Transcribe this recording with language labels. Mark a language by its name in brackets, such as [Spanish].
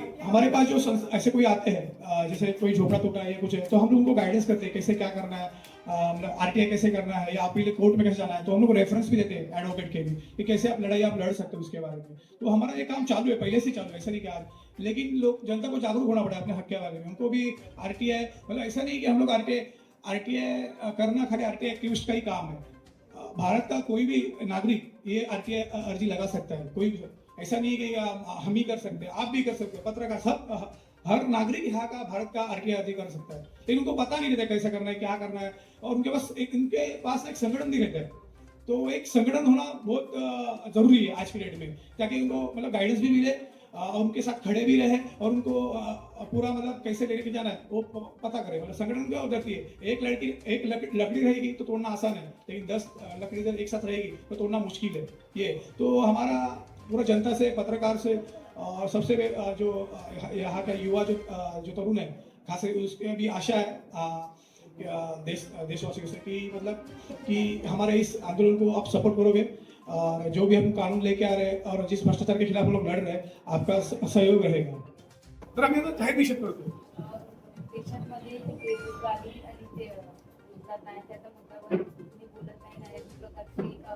[Hindi] हमारे पास जो ऐसे कोई आते हैं, जैसे कोई झोपड़ा टूटा है या कुछ है, तो हम लोग उनको गाइडेंस करते हैं कैसे क्या करना है, RTI कैसे करना है या अपील कोर्ट में कैसे जाना है. तो हम लोग रेफरेंस भी देते हैं एडवोकेट के भी कि कैसे आप लड़ सकते हो उसके बारे में. तो हमारा ये काम चालू है, पहले से चालू है, ऐसा नहीं कि आज. लेकिन लोग, जनता को जागरूक होना पड़ा अपने हक के बारे में. उनको भी RTI, मतलब ऐसा नहीं कि हम लोग RTI करना खाली RTI एक्टिविस्ट का ही काम है. भारत का कोई भी नागरिक ये RTI अर्जी लगा सकता है, कोई भी. ऐसा नहीं कि हम ही कर सकते हैं, आप भी कर सकते हो, पत्रकार, सब हर नागरिक यहाँ का भारत का RTI अर्जी कर सकता है. लेकिन उनको पता नहीं रहता कैसे करना है, क्या करना है, और उनके पास एक संगठन नहीं रहता है. तो एक संगठन होना बहुत जरूरी है आज की डेट में, ताकि उनको मतलब गाइडेंस भी मिले, उनके साथ खड़े भी रहे, और उनको पूरा मतलब कैसे लेके जाना है वो पता करे. मतलब संगठन क्या हो जाती है, एक लकड़ी रहेगी तो तोड़ना आसान है, लेकिन 10 लकड़ी जब एक साथ रहेगी तो तोड़ना मुश्किल है. ये तो हमारा पूरा जनता से, पत्रकार से, और सबसे जो यहाँ का युवा जो तरुण है खास, उसके भी आशा है देशवासियों से कि मतलब कि हमारे इस आंदोलन को आप सपोर्ट करोगे, और जो भी हम कानून लेके आ रहे हैं और जिस भ्रष्टाचार के खिलाफ हम लोग लड़ रहे हैं, आपका सहयोग रहेगा. [Marathi] तर आम्ही आता जाहीर निषेध करतो. देशामध्ये बेरोजगारी आणि ते रोजगार नाही त्याचा मुद्द्यावर तुम्ही बोलत नाही ना, एक प्रकारची